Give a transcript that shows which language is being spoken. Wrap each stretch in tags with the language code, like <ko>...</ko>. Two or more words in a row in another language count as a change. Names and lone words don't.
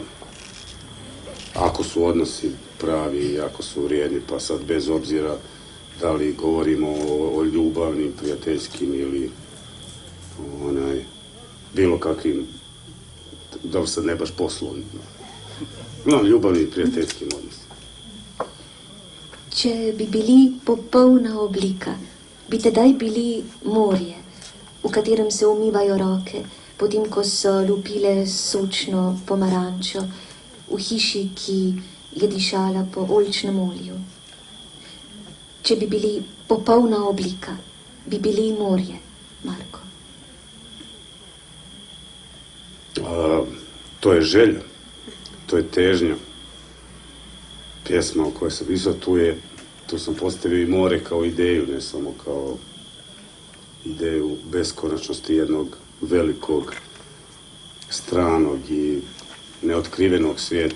<hr>Ako su odnosi pravi i ako su vrijedni, pa sad bez obzira da li govorimo o ljubavnim, prijateljskim ili bilo kakvim, da sad ne baš poslovnim. Ljubavnim i prijateljskim odnosima.</hr> <sl>Če bi bili popolna oblika, bi tedaj bili morje, v katerem se umivajo roke, potem ko so lupile sočno pomarančo, v hiši, ki je dišala po oljčnem olju. Če bi bili popolna oblika, bi bili morje, Marko.</sl> <hr>To je želja, to je težnja. Pjesma o kojoj sam pisao, tu sam postavio i more kao ideju, ne samo kao ideju beskonačnosti jednog velikog, stranog i neotkrivenog svijeta.</hr>